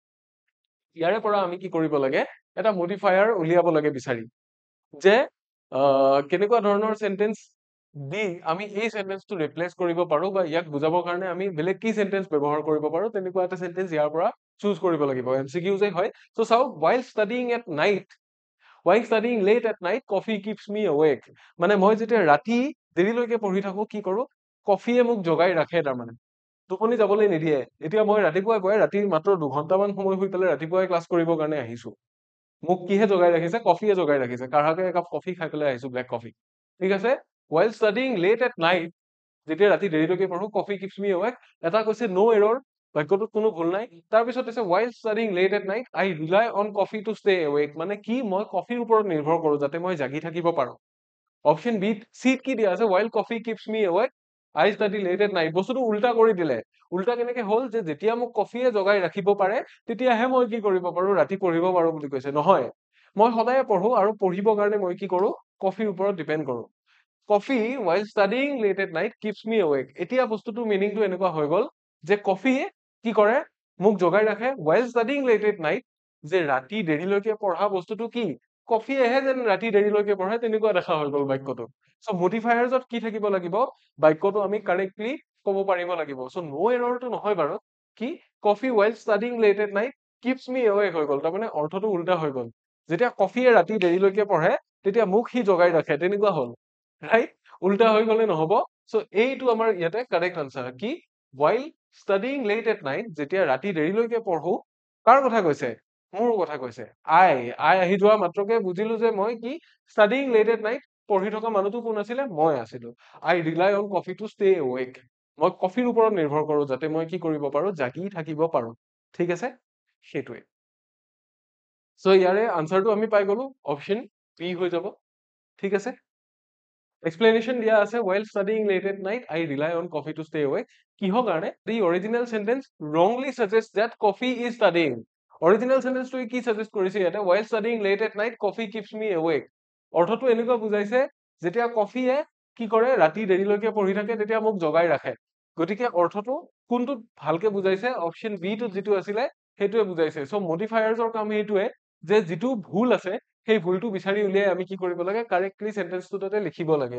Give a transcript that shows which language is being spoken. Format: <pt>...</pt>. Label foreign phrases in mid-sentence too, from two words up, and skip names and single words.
<as>ইয়াৰে পৰা আমি কি কৰিব লাগে, এটা মডিফায়াৰ উলিয়াব লাগে বিচাৰি, যে কেনেকুৱা ধৰণৰ চেণ্টেন্স দি আমি এই চেণ্টেন্সটো ৰিপ্লেচ কৰিব পাৰো, বা ইয়াক বুজাবৰ কাৰণে আমি বেলেগ কি চেণ্টেন্স ব্যৱহাৰ কৰিব পাৰো, তেনেকুৱা এটা চেণ্টেন্স ইয়াৰ পৰা চুজ কৰিব লাগিব। এমচিকিউজে হয়। চ' চাওক,</as> <en>while studying at night, while studying late at night, coffee keeps me awake.</en> <as>মানে মই যেতিয়া ৰাতি দেৰিলৈকে পঢ়ি থাকো, কি কৰো, কফিয়ে মোক জগাই ৰাখে। তাৰমানে টোপনি যাবলৈ নিদিয়ে। এতিয়া মই ৰাতিপুৱাই ৰাতি মাত্ৰ 2 ঘণ্টামান সময় শুই পেলাই ৰাতিপুৱাই ক্লাছ কৰিবৰ কাৰণে আহিছো। মোক কিহে জগাই ৰাখিছে? কফিয়ে জগাই ৰাখিছে। কাঢ়াকে একাপ কফি খাই পেলাই আহিছো,</as> <en>black coffee.</en> <as>ঠিক আছে?</as> <en>while studying late at night,</en> <as>যেতিয়া ৰাতি দেৰিলৈকে পঢ়ো,</as> <en>coffee keeps me awake।</en> <as>এটা কৈছে</as> <en>no error,</en> <as>বাক্যটোত কোনো ভুল নাই। তাৰপিছত আছে</as> <en>while studying late at night, I rely on coffee to stay awake।</en> <as>মানে কি, মই কফিৰ ওপৰত নিৰ্ভৰ কৰো যাতে মই জাগি থাকিব পাৰো।</as> <en>option B</en> <as>চিত কি দিয়া আছে,</as> <en>while coffee keeps me awake, I study late at night।</en> <as>বস্তুটো উল্টা কৰি দিলে। উল্টা কেনেকে হ'ল, যে যেতিয়া মোক কফিয়ে জগাই ৰাখিব পাৰে, তেতিয়াহে মই কি কৰিব পাৰো, ৰাতি পঢ়িব পাৰো বুলি কৈছে। নহয়, মই সদায় পঢ়ো, আৰু পঢ়িবৰ কাৰণে মই কি কৰো, কফিৰ ওপৰত ডিপেণ্ড কৰো।</as> <en>কফি while studying late at night keeps me awake।</en> <as>এতিয়া বস্তুটো মিনিংটো এনেকুৱা হৈ গ'ল যে কফিয়ে কি কৰে, মোক জগাই ৰাখে</as> <en>while studying late at night।</en> <as>যে ৰাতি দেৰিলৈকে পঢ়া বস্তুটো কি, কফিয়েহে যেন ৰাতি দেৰিলৈকে পঢ়ে, তেনেকুৱা দেখা হৈ গ'ল বাক্যটো। চ' মডিফায়াৰ্ছত কি থাকিব লাগিব, বাক্যটো আমি কাৰেক্টলি ক'ব পাৰিব লাগিব। চ'</as> <en>no error</en> <as>নহয় বাৰু, কি কফি</as> <en>while studying late at night keeps me awake</en> <as>হৈ গ'ল। তাৰমানে অৰ্থটো উল্টা হৈ গ'ল। যেতিয়া কফিয়ে ৰাতি দেৰিলৈকে পঢ়ে, তেতিয়া মোক সি জগাই ৰাখে, তেনেকুৱা হ'ল। ৰাইট? উল্টা হৈ গ'লে নহ'ব। চ' এইটো আমাৰ ইয়াতে</as> <en>correct answer. কি while studying late at night,</en> <as>যেতিয়া ৰাতি দেৰিলৈকে পঢ়ো, কাৰ কথা কৈছে? মোৰ কথা কৈছে। আই আহি যোৱা মাত্ৰকে বুজিলো যে মই কি,</as> <en>studying late at night</en> <as>পঢ়ি থকা মানুহটো কোন আছিলে? মই আছিলো।</as> <en>I rely on coffee to stay awake।</en> <as>মই কফিৰ ওপৰত নিৰ্ভৰ কৰো যাতে মই কি কৰিব পাৰো, জাগি থাকিব পাৰো। ঠিক আছে? সেইটোৱে। চ' ইয়াৰে আনচাৰটো আমি পাই গলো,</as> <en>option B</en> <as>হৈ যাব। ঠিক আছে? এক্সপ্লেনেশ্যন দিয়া আছে,</as> <en>while studying late at night, I rely on coffee to stay awake।</en> <as>কিহৰ কাৰণে?</as> <en>The original sentence wrongly suggests that coffee is studying। original sentence</en> <as>কি সাজেষ্ট কৰিছে ইয়াতে,</as> <en>while studying late at night, coffee keeps me awake।</en> <as>অৰ্থটো এনেকুৱা বুজাইছে, যেতিয়া কফিয়ে কি কৰে, ৰাতি দেৰিলৈকে পঢ়ি থাকে, তেতিয়া মোক জগাই ৰাখে। গতিকে অৰ্থটো কোনটোত ভালকে বুজাইছে,</as> <en>option B</en> <as>টোত যিটো আছিলে সেইটোৱে বুজাইছে। চ' মডিফায়াৰ্ছৰ কাম এইটোৱে, যে যিটো ভুল আছে সেই ভুলটো বিচাৰি উলিয়াই আমি কি কৰিব লাগে,</as> <en>correctly sentence</en> <as>তাতে লিখিব লাগে।</as>